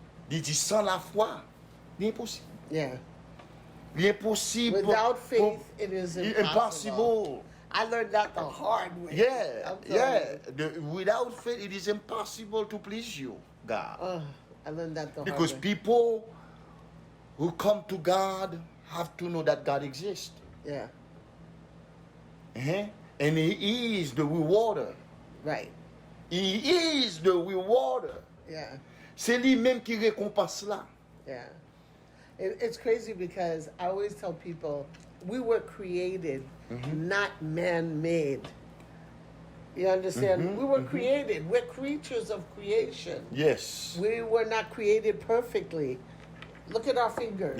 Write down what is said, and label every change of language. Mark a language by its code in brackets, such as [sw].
[fr] Il dit sans la foi, l'impossible. [en] Yeah. [fr] L'impossible. [en] Without faith, it is impossible. Impossible. I learned that the hard way. Yeah, I'm telling you. Without faith, it is impossible to please you, God. I learned that the Because hard way. people who come to God have to know that God exists. Yeah. And He is the rewarder. Right. He is the rewarder. Yeah. [fr] C'est lui-même qui récompense là. [en] Yeah. It's crazy because I always tell people we were created, not man-made. You understand? We were created. We're creatures of creation. Yes. We were not created perfectly. Look at our fingers.